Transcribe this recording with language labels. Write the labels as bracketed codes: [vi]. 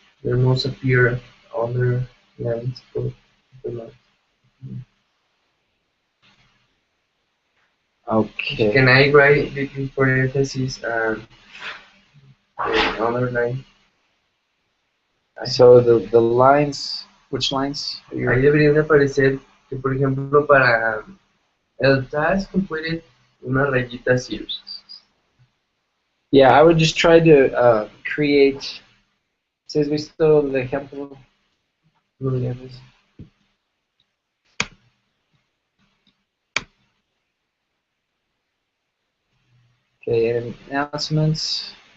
[en] There must appear underlines for the line. Okay. Can I write between parentheses and the underline? So the lines, which lines? [es] Ahí deberían de aparecer que, por ejemplo, para el [en] task completed, [es] una rayita así. [en] Yeah, I would just try to create. [es] ¿Sí has visto el ejemplo? [en] Okay, and announcements.